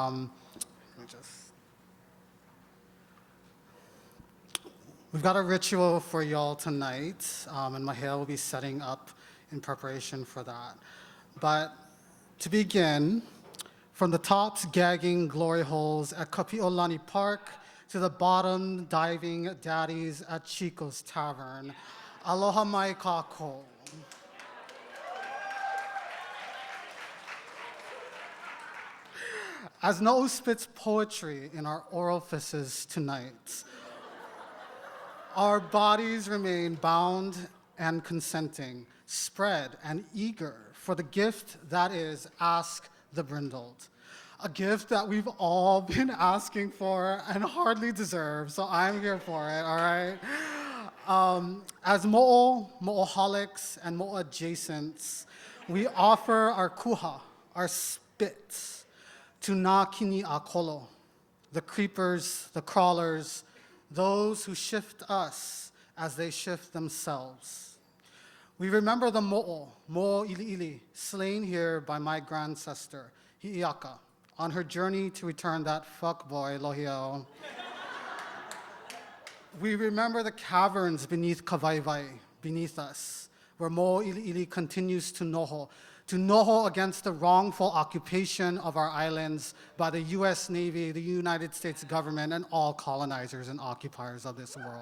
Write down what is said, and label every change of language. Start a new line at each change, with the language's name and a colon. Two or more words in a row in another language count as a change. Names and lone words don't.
English: We've got a ritual for y'all tonight, and Mahia will be setting up in preparation for that. But to begin, from the tops gagging glory holes at Kapi'olani Park, to the bottom diving daddies at Chico's Tavern.
Hawaiian: Aloha mai kākou.
English: As No'u spits poetry in our orifices tonight, our bodies remain bound and consenting, spread and eager for the gift that is Ask the Brindled. A gift that we've all been asking for and hardly deserve, so I'm here for it, all right? As mo'oholics, and mo'o-adjacents, we offer our kuha, our spits, to Nā Kini a Kolo, the creepers, the crawlers, those who shift us as they shift themselves. We remember the mo'o ili'ili, slain here by my grandsister, Hi'iaka, on her journey to return that fuckboy, Lohiao. We remember the caverns beneath Kawaii, beneath us, where Mo'ili'ili continues to noho against the wrongful occupation of our islands by the US Navy, the United States government, and all colonizers and occupiers of this world.